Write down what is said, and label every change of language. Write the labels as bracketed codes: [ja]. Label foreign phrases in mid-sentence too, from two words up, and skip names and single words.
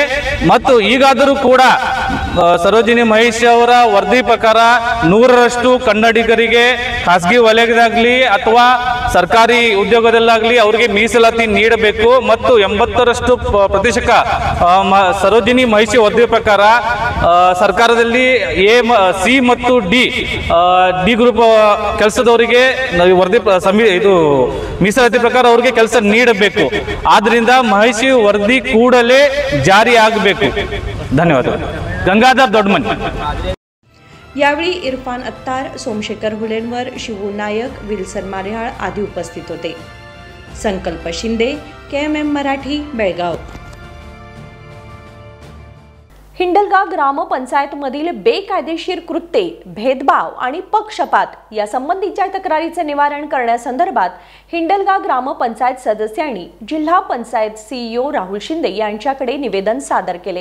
[kn] ಮತ್ತು ಈಗಾದರೂ ಕೂಡ ಸರೋಜಿನಿ ಮಹಿಷಿ ಅವರ ವರದಿ ಪ್ರಕಾರ 100ರಷ್ಟು ಕನ್ನಡಿಗರಿಗೆ ಖಾಸಗಿ ವಲಯದಾಗಲಿ ಅಥವಾ ಸರ್ಕಾರಿ ಉದ್ಯೋಗದಲ್ಲಾಗಲಿ ಅವರಿಗೆ ಮೀಸಲಾತಿ ನೀಡಬೇಕು ಮತ್ತು 80ರಷ್ಟು ಪ್ರತಿಶತ ಸರೋಜಿನಿ ಮಹಿಷಿ ವರದಿ ಪ್ರಕಾರ ಸರ್ಕಾರದಲ್ಲಿ ಸಿ ಮತ್ತು ಡಿ ಗ್ರೂಪ್ ಕೆಲಸದವರಿಗೆ ವರದಿ ಇದು ಮೀಸಲಾತಿ ಪ್ರಕಾರ ಅವರಿಗೆ ಕೆಲಸ ನೀಡಬೇಕು। ಆದ್ದರಿಂದ ಮಹಿಷಿ ವರದಿ ಕೂಡಲೇ ಜಾರಿ ಆಗಬೇಕು। ಧನ್ಯವಾದಗಳು। गंगाधर दोडमन। [mr] यावेळी इरफान अत्तार, सोमशेखर हुलेनवर, शिवू नायक, विल्सन मारिहाळ आदी उपस्थित होते। संकल्प शिंदे, KMM मराठी, बेळगाव. हिंडलगा ग्रामपंचायतमधील बेकायदेशीर कृत्ये, भेदभाव आणि पक्षपात या संबंधीच्या तक्रारीचे निवारण करण्यासंदर्भात हिंडलगा ग्रामपंचायत सदस्यांनी जिल्हा पंचायत CEO राहुल शिंदे यांच्याकडे निवेदन सादर केले.